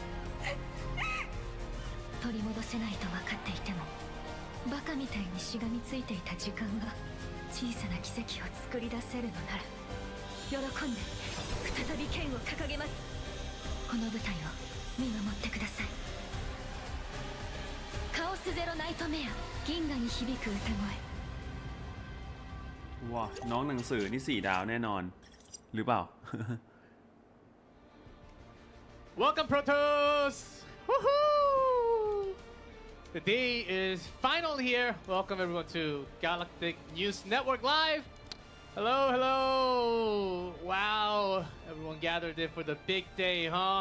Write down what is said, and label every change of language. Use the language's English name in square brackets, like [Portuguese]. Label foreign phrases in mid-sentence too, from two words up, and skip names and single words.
[Japanese] 取り戻せないと分かっていてもバカみたいにしがみついていた時間が小さな奇跡を作り出せるのなら喜んで再び剣を掲げますこの舞台を見守ってくださいカオスゼロナイトメア銀河に響く歌声 [Thai] ว้าน้องหนังสือนี่4 ดาวแน่นอนหรือเปล่า [English] Welcome Protos! Woohoo! The day is final here. Welcome everyone to Galactic News Network Live. Hello. Wow, everyone gathered in for the big day, huh?